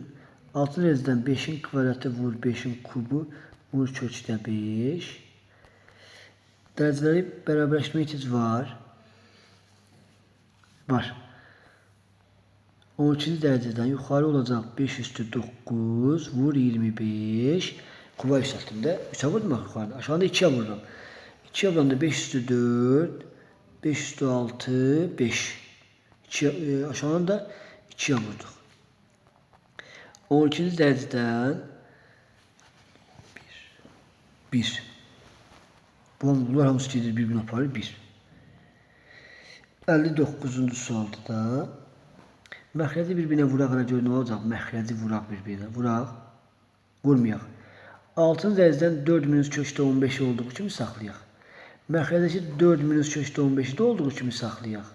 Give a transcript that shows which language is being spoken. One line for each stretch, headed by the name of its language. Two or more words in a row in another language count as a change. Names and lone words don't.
Azerbaijani: 6-cı dərəcədən 5'in kvadratı vur 5'in kubu vur köçdə 5. Dərəcələri bərabərləşmə ehtiyac var. Var. 12-ci dərəcədən yuxarı olacaq 5 üstü 9 vur 25.
Turkish: Kuba yükselttim de 3'e vurdum bak yukarıda. Aşağıda 2'ye vururum. 2'ye vurduğumda 5 üstü 4 5 üstü 6 5. Aşağıdan da 2'ye vurduk. 12. dereceden 1.
Azerbaijani: Bunlar hamısı gedir bir-birinə aparır 1. 59-cu sualda da məxrəci bir-birinə vuraq görə nə olacaq? Məxrəci vuraq bir-birinə. Vuraq. Vurmayaq. 6-cı dərəcədən 4 minus köşdə 15 olduğu kimi saxlayaq. Məxrədəki 4 minus köşdə 15'i də olduğu kimi saxlayaq.